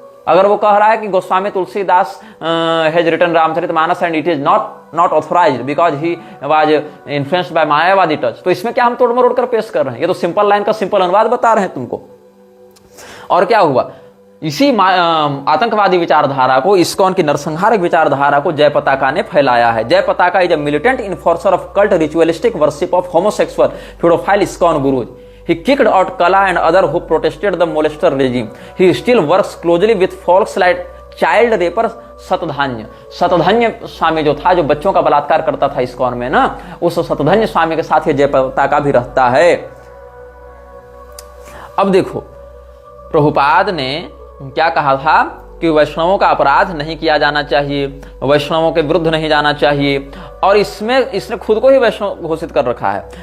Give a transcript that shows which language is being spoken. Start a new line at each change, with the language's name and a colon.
Hindi: अगर वो कह रहा है कि
English: Goswami Tulsidas has written Ramcharitmanas and it is not authorised because he was influenced by मायावादी touch,
Hindi: तो इसमें क्या हम तोड़ मरोड़ कर पेश कर रहे हैं? ये तो सिंपल लाइन का सिंपल अनुवाद बता रहे हैं तुमको। और क्या हुआ, इसी आतंकवादी विचारधारा को, इस्कॉन की नरसंहारक विचारधारा को जय पताका ने फैलाया है।
English: Jayapataka is a militant enforcer of cult ritualistic worship of homosexual paedophile ISKCON gurus. He kicked out Kala and other who protested the molester regime. He still works closely with folks like child raper Satadhanya.
Hindi: सतधन्य स्वामी जो था, जो बच्चों का बलात्कार करता था इस्कॉन में ना, उस सतधन्य स्वामी के साथ ये जय पताका भी रहता है। अब देखो प्रभुपाद ने क्या कहा था कि वैष्णवों का अपराध नहीं किया जाना चाहिए, वैष्णवों के विरुद्ध नहीं जाना चाहिए, और इसमें इसने खुद को ही वैष्णव घोषित कर रखा है।